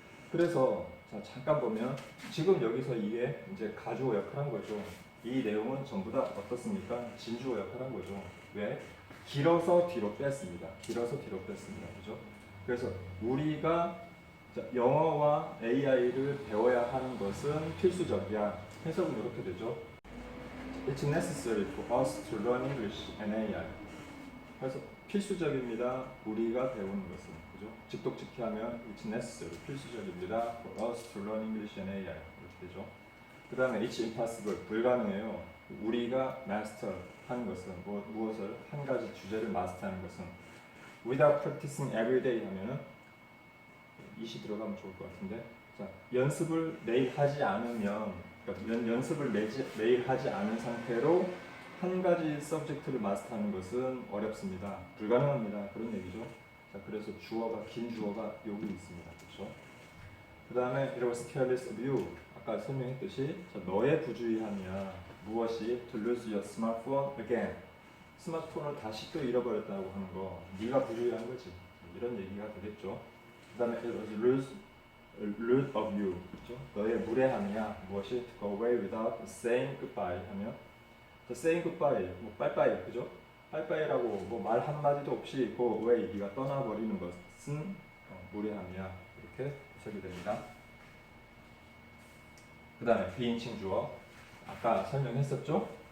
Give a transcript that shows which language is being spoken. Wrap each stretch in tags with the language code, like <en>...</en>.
<ko>그래서 잠깐 보면 지금 여기서 이게 이제 가주어 역할한 거죠. 이 내용은 전부 다 어떻습니까? 진주어 역할한 거죠. 왜? 길어서 뒤로 뺐습니다. 그죠? 그래서 우리가 영어와 AI를 배워야 하는 것은 필수적이야. 해석은 이렇게 되죠.</ko> <en>It's necessary for us to learn English and AI.</en> <ko>그래서 필수적입니다. 우리가 배우는 것은. 그죠? 직독직해하면</ko> <en>it's necessary,</en> <ko>필수적입니다.</ko> <en>for us to learn English and AI</en> <ko>이렇게 되죠. 그 다음에</ko> <en>it's impossible,</en> <ko>불가능해요. 우리가 master 하는 것은 무엇을 한 가지 주제를 마스터하는 것은</ko> <en>without practicing every day</en> <ko>하면은 이시 들어가면 좋을 것 같은데 자, 연습을 매일 하지 않으면 그러니까 연습을 매일 하지 않은 상태로 한 가지 서브젝트를 마스터하는 것은 어렵습니다. 불가능합니다. 그런 얘기죠. 자, 그래서 주어가 긴 주어가 여기 있습니다. 그렇죠? 그 다음에</ko> <en>it was careless of you.</en> <ko>아까 설명했듯이 자, 너의 부주의함이야. 무엇이?</ko> <en>To lose your smartphone again.</en> <ko>스마트폰을 다시 또 잃어버렸다고 하는 거. 네가 부주의한 거지. 이런 얘기가 되겠죠. 그 다음에</ko> <en>it was rude of you.</en> <ko>그렇죠? 너의 무례함이야. 무엇이?</ko> <en>To go away without saying goodbye 하면 saying goodbye,</en> <ko>뭐 빠이빠이, 그죠? 빠이빠이라고 뭐 말 한마디도 없이</ko> <en>go away,</en> <ko>네가 떠나버리는 것은 무례함이야. 이렇게 해석이 됩니다. 그 다음에 비인칭 주어. 아까 설명했었죠?</ko>